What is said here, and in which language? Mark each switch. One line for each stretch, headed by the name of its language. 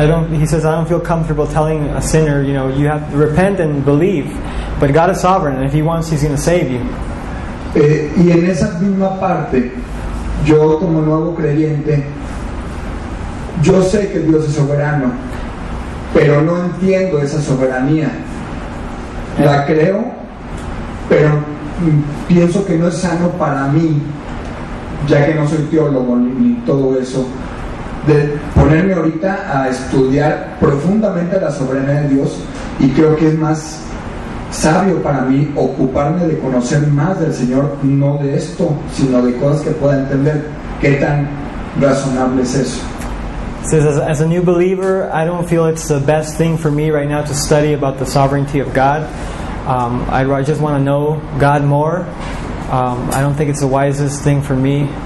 English: He says, I don't feel comfortable telling a sinner, you have to repent and believe, but God is sovereign, and if He wants, He's going to save you.
Spanish: Y en esa misma parte, yo como nuevo creyente, yo sé que Dios es soberano, pero no entiendo esa soberanía. La creo, pero pienso que no es sano para mí, ya que no soy teólogo ni todo eso, de ponerme ahorita a estudiar profundamente la soberanía de Dios, y creo que es más sabio para mí ocuparme de conocer más del Señor, no de esto, sino de cosas que pueda entender. ¿Qué tan razonable es eso?
English: Says, as a new believer, I don't feel it's the best thing for me right now to study about the sovereignty of God. I just want to know God more. I don't think it's the wisest thing for me.